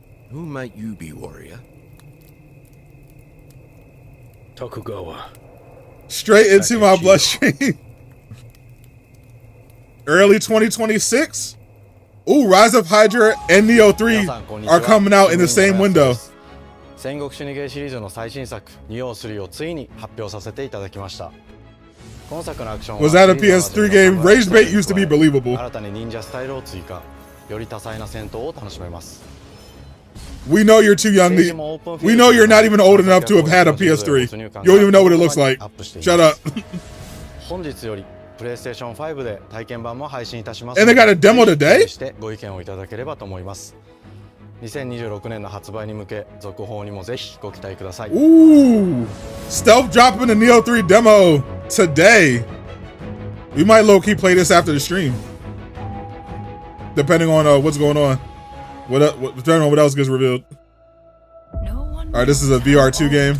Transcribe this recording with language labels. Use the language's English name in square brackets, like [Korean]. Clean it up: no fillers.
[English] Who might you be, warrior? Tokugawa. Straight into my bloodstream. Early 2026? Ooh, Rise of Hydra and Neo 3 are coming out in the same window. [Japanese] 戦国シニゲーシリーズの最新作「ニオ3」をついに発表させていただきました。今作のアクションは [English] Was that a PS3 game? Rage Bait used to be believable. [Japanese] 新たに忍者スタイルを追加、より多彩な戦闘を楽しめます。 [English] We know you're too young. We know you're not even old enough to have had a PS3. You don't even know what it looks like. Shut up. [Japanese] 本日よりPlayStation 5で体験版も配信いたします。 [English] And they got a demo today? [Japanese] してご意見をいただければと思います。2026年の発売に向け続報にもぜひご期待ください。 [English] Ooh, stealth dropping the Neo 3 demo today. We might low-key play this after the stream, depending on what's going on. What else gets revealed? All right, this is a VR2 game.